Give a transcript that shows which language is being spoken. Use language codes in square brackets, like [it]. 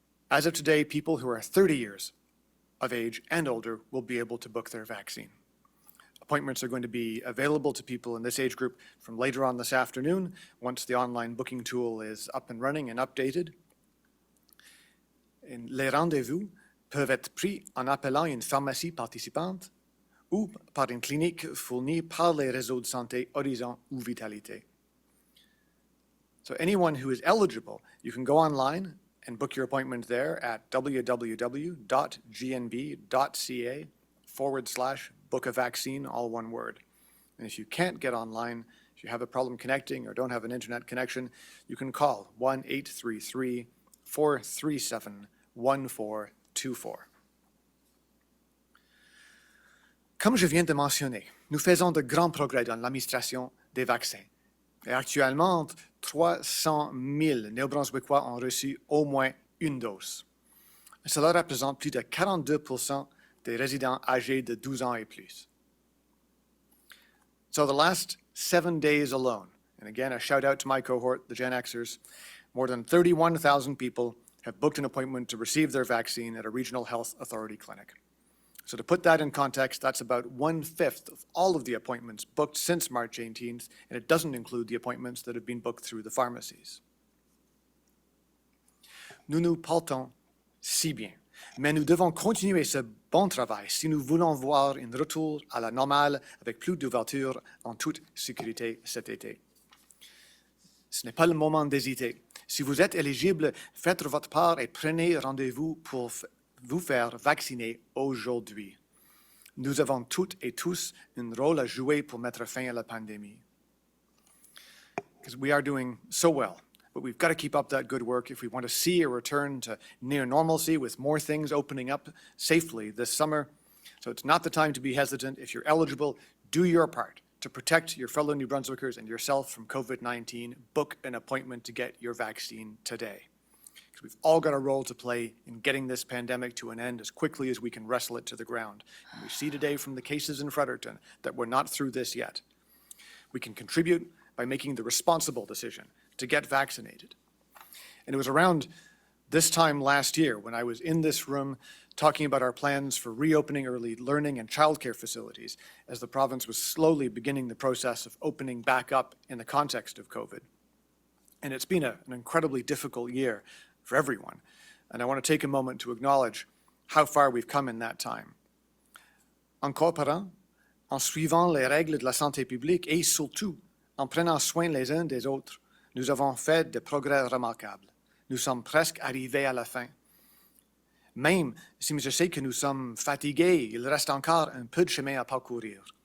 [en] As of today, people who are 30 years of age and older will be able to book their vaccine. Appointments are going to be available to people in this age group from later on this afternoon, once the online booking tool is up and running and updated. And [fr] les rendez-vous peuvent être pris en appelant une pharmacie participante ou par une clinique fournie par les réseaux de santé Horizon ou Vitalité. [en] So anyone who is eligible, you can go online and book your appointment there at www.gnb.ca/book-a-vaccine, all one word. And if you can't get online, if you have a problem connecting or don't have an internet connection, you can call 1-833-437-1424. [fr] Comme je viens de mentionner, nous faisons de grands progrès dans l'administration des vaccins. Et actuellement, 300 000 Néo-Brunswickois ont reçu au moins une dose. Cela représente plus de 42% des résidents âgés de 12 ans et plus. [en] So the last 7 days alone, and again a shout out to my cohort, the Gen Xers, more than 31,000 people have booked an appointment to receive their vaccine at a regional health authority clinic. So to put that in context, that's about 1/5 of all of the appointments booked since March 18th, and it doesn't include the appointments that have been booked through the pharmacies. [fr] Nous nous portons si bien, mais nous devons continuer ce bon travail si nous voulons voir un retour à la normale avec plus d'ouverture en toute sécurité cet été. Ce n'est pas le moment d'hésiter. Si vous êtes éligible, faites votre part et prenez rendez-vous pour vous faire vacciner aujourd'hui. Nous avons toutes et tous un rôle à jouer pour mettre fin à la pandémie. [en] Because we are doing so well, but we've got to keep up that good work if we want to see a return to near normalcy with more things opening up safely this summer. So it's not the time to be hesitant. If you're eligible, do your part to protect your fellow New Brunswickers and yourself from COVID-19. Book an appointment to get your vaccine today. We've all got a role to play in getting this pandemic to an end as quickly as we can wrestle it to the ground. And we see today from the cases in Fredericton that we're not through this yet. We can contribute by making the responsible decision to get vaccinated. And it was around This time last year, when I was in this room talking about our plans for reopening early learning and childcare facilities, as the province was slowly beginning the process of opening back up in the context of COVID. And it's been an incredibly difficult year for everyone. And I want to take a moment to acknowledge how far we've come in that time. [fr] En coopérant, en suivant les règles de la santé publique et surtout en prenant soin les uns des autres, nous avons fait des progrès remarquables. Nous sommes presque arrivés à la fin. Même si je sais que nous sommes fatigués, il reste encore un peu de chemin à parcourir.